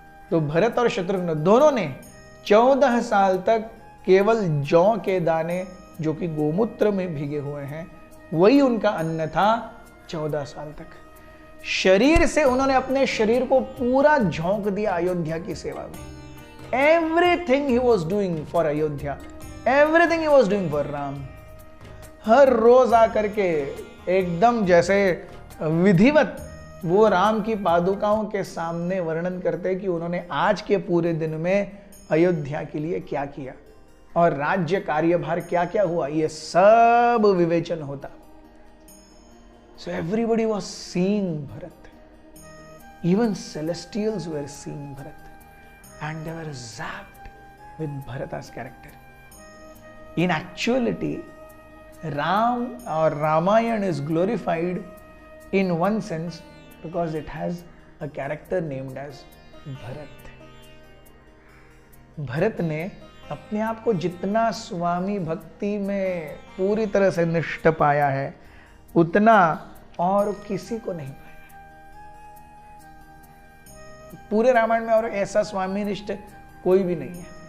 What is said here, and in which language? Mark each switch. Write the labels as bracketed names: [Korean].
[Hindi] तो भरत और शत्रुघ्न दोनों ने 14 साल तक केवल जौ के दाने, जो कि गोमूत्र में भीगे हुए हैं, वही उनका अन्न था 14 साल तक। शरीर से उन्होंने अपने शरीर को पूरा झोंक दिया अयोध्या की सेवा में। [English] Everything he was doing for Ayodhya, everything he was doing for Ram. [Hindi] हर रोज आकर के एकदम जैसे विधिवत वो राम की पादुकाओं के सामने वर्णन करते कि उन्होंने आज के पूरे दिन में अयोध्या के लिए क्या किया। और राज्य कार्यभार क्या क्या हुआ, ये सब विवेचन होता. [English] So everybody was seeing Bharat. Even celestials were seeing Bharat, and they were zapped with Bharata's character. In actuality, Ram or Ramayana is glorified in one sense because it has a character named as Bharat. [Hindi] Bharat ने अपने आप को जितना स्वामी भक्ति में पूरी तरह से निष्ठ पाया है, उतना और किसी को नहीं पाया. पूरे रामायण में और ऐसा स्वामी निष्ठ कोई भी नहीं है.